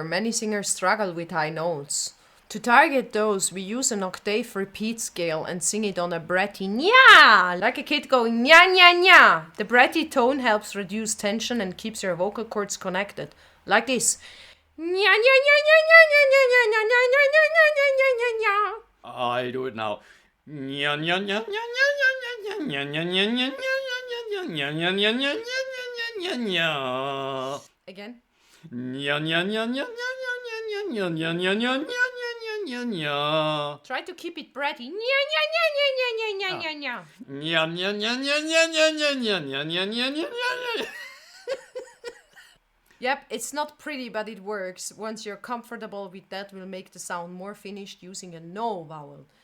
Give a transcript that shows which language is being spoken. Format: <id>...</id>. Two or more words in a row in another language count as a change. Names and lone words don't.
<en>Many singers struggle with high notes. To target those, we use an octave repeat scale and sing it on a breathy nya, like a kid going nya nya nya. The breathy tone helps reduce tension and keeps your vocal cords connected, like this. Nya nya nya nya nya nya nya nya nya nya nya nya nya nya nya nya. I'll do it now. Nya nya nya nya nya nya nya nya nya nya nya nya nya nya nya nya nya nya nya nya. Again. Nya nya nya nya nya nya nya nya nya nya nya nya nya nya. Try to keep it breathy. Nya nya nya nya nya nya nya nya nya. Nya nya nya nya nya nya nya nya nya nya nya nya nya. Yep, it's not pretty, but it works. Once you're comfortable with that, we'll make the sound more finished using a no vowel.</en>